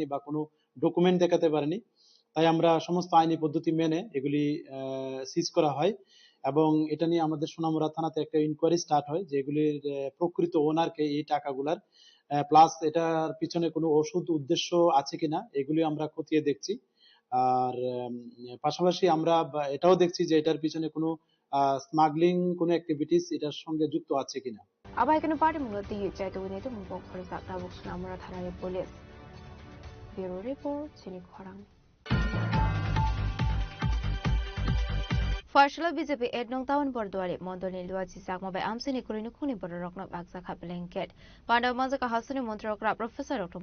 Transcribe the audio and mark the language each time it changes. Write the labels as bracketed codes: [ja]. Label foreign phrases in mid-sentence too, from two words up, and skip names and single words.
[bn] বা কোনো ডকুমেন্ট দেখাতে পারেনি তাই আমরা সমস্ত আইনি পদ্ধতি মেনে এগুলি সিজ করা হয় এবং এটা নিয়ে আমাদের সোনামুড়া থানাতে একটা ইনকোয়ারি স্টার্ট হয় যে এগুলির প্রকৃত ওনারকে এই টাকাগুলার প্লাস এটার পিছনে কোনো ওষুধ উদ্দেশ্য আছে কিনা এগুলি আমরা খতিয়ে দেখছি আর পাশাপাশি আমরা এটাও দেখছি যে এটার পিছনে কোনো স্মাগলিং কোনো অ্যাক্টিভিটিস এটার সঙ্গে যুক্ত আছে কিনা [trp] Abai Kanu Party Munoti Jaitu Winete Mumbo Korsa Tabuk Sunamura Thanani Police [en] Bureau Report [trp] Sini Khorang Partial BJP 8 nong taon Borduari Mondoni Luar Cisak Mabai Amsini Kulini Kuni Bororokno Baksaka Blanket Pandaw Mazaka Hasuni Montrokra Professor Dr.